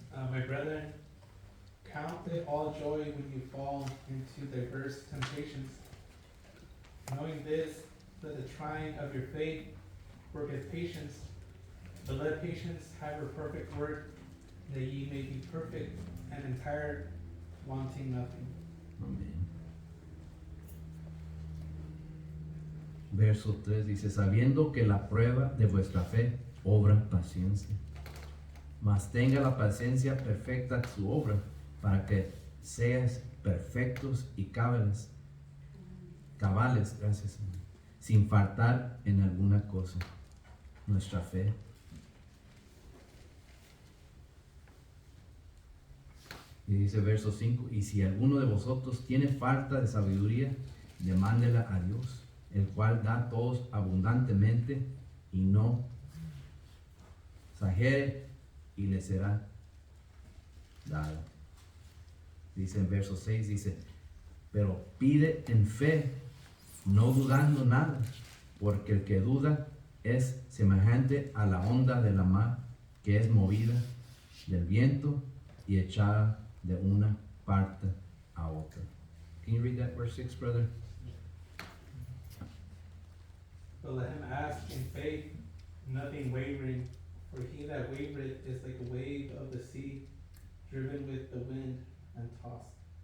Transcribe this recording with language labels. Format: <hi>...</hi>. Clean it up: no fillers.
<en>My brethren, count it all joy when you fall into diverse temptations, knowing this, that the trying of your faith worketh patience. But let patience have her perfect work, that ye may be perfect and entire, wanting nothing.</en> <es>Amén. Verso 3 dice, sabiendo que la prueba de vuestra fe obra paciencia. Mas tenga la paciencia perfecta su obra, para que seas perfectos y cabales, gracias, Señor, sin faltar en alguna cosa. Nuestra fe. Y dice verso 5, y si alguno de vosotros tiene falta de sabiduría, demándela a Dios, el cual da a todos abundantemente y no exagere, y le será dado. Dice en verso 6, dice, pero pide en fe, no dudando nada, porque el que duda es semejante a la onda de la mar, que es movida del viento y echada de una parte a otra.</es> <en>Can you read that verse 6, brother? But let him ask in faith, nothing wavering, for he that wavereth is like a wave of the sea, driven with the wind and tossed.</en>